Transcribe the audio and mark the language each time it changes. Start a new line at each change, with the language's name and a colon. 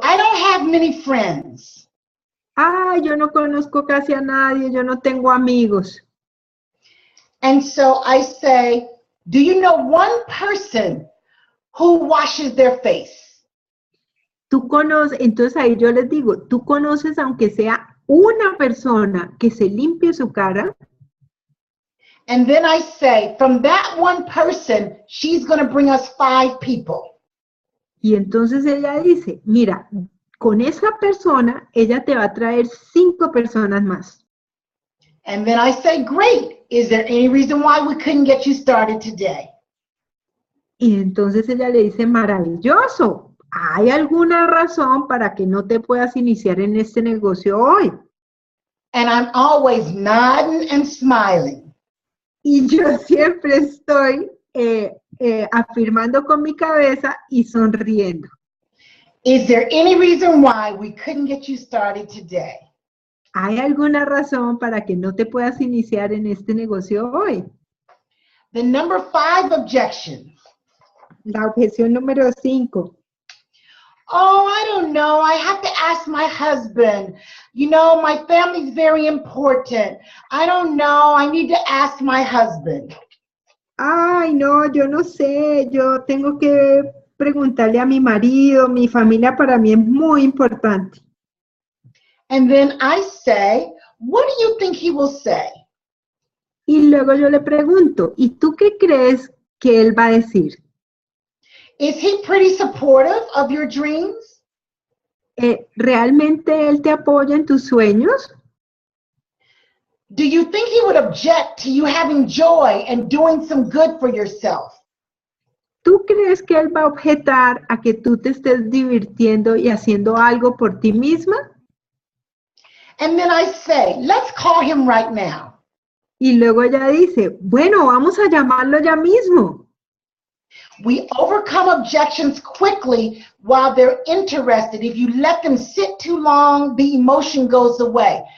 English: I don't have many friends.
Spanish: Ah, yo no conozco casi a nadie, yo no tengo amigos.
English: And so I say, do you know one person who washes their face?
Spanish: tú conoces, entonces ahí yo les digo, tú conoces aunque sea una persona que se limpie su cara.
English: And then I say, from that one person, she's going to bring us 5 people.
Spanish: Y entonces ella dice, mira, con esa persona, ella te va a traer 5 personas más.
English: And then I say, great. Is there any reason why we couldn't get you started today?
Spanish: Y entonces ella le dice, maravilloso, ¿hay alguna razón para que no te puedas iniciar en este negocio hoy?
English: And I'm always nodding and smiling.
Spanish: Y yo siempre estoy afirmando con mi cabeza y sonriendo.
English: Is there any reason why we couldn't get you started today?
Spanish: ¿Hay alguna razón para que no te puedas iniciar en este negocio hoy?
English: The number 5 objection.
Spanish: La objeción número 5.
English: Oh, I don't know. I have to ask my husband. You know, my family's very important. I don't know. I need to ask my husband.
Spanish: Ay, no, yo no sé. Yo tengo que preguntarle a mi marido. Mi familia para mí es muy importante.
English: And then I say, what do you think he will say?
Spanish: Y luego yo le pregunto, ¿y tú qué crees que él va a decir?
English: Is he pretty supportive of your dreams?
Spanish: ¿Realmente él te apoya en tus sueños?
English: Do you think he would object to you having joy and doing some good for yourself?
Spanish: ¿Tú crees que él va a objetar a que tú te estés divirtiendo y haciendo algo por ti misma?
English: And then I say, let's call him right now.
Spanish: Y luego ella dice, bueno, vamos a llamarlo ya mismo.
English: We overcome objections quickly while they're interested. If you let them sit too long, the emotion goes away.